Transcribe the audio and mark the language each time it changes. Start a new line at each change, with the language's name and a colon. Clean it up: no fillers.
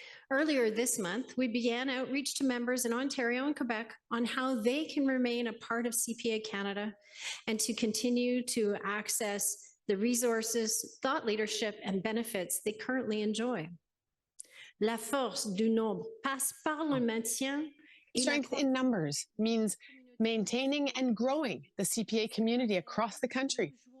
English: Earlier this month, we began outreach to members in Ontario and Quebec on how they can remain a part of CPA Canada and to continue to access the resources, thought leadership, and benefits they currently enjoy.
French: La force du nombre passe par le maintien.
English: Strength in numbers means maintaining and growing the CPA community across the country.